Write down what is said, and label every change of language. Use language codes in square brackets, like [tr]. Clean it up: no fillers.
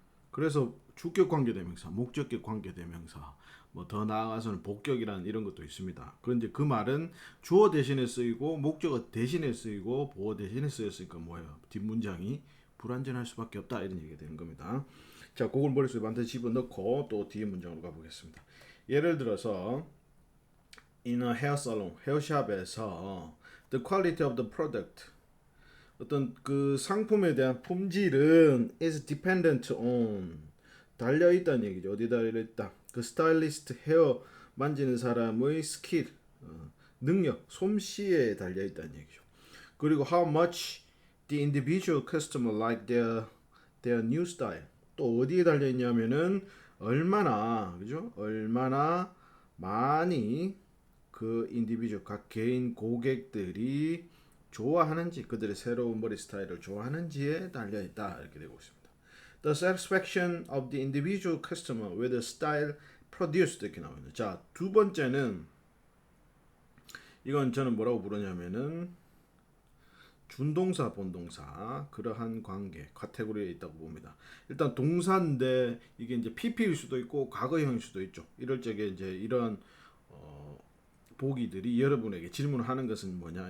[ko] 그래서 주격 관계 대명사, 목적격 관계 대명사, 뭐 더 나아가서는 복격이라는 이런 것도 있습니다. 그런데 그 말은 주어 대신에 쓰이고 목적어 대신에 쓰이고 보어 대신에 쓰였으니까 뭐예요? 뒷문장이 불완전할 수밖에 없다 이런 얘기가 되는 겁니다. 자, 그걸 머릿속에 반드시 집어넣고 또 뒤에 문장으로 가보겠습니다. 예를 들어서 [en] in a hair salon, [ko] 헤어샵에서 [en] the quality of the product [ko] 어떤 그 상품에 대한 품질은 [en] is dependent on [ko] 달려 있다는 얘기죠. 어디 달려 있다? 그 스타일리스트 헤어 만지는 사람의 스킬, 능력, 솜씨에 달려 있다는 얘기죠. [en] 그리고 how much the individual customer like their new style. [ko] 또 어디에 달려 있냐면은 얼마나 그죠? 얼마나 많이 그 인디비주얼 각 개인 고객들이 좋아하는지 그들의 새로운 머리 스타일을 좋아하는지에 달려 있다 이렇게 되고 있습니다. [en] The satisfaction of the individual customer with the style produced [ko] 이렇게 나옵니다. 자, 두 번째는 이건 저는 뭐라고 부르냐면은 준동사 본동사 그러한 관계 카테고리에 있다고 봅니다. 일단 동사인데 이게 이제 PP일 수도 있고 과거형일 수도 있죠. 이럴 적에 이제 이런 보기들이 여러분에게 질문을 하는 것은 뭐냐?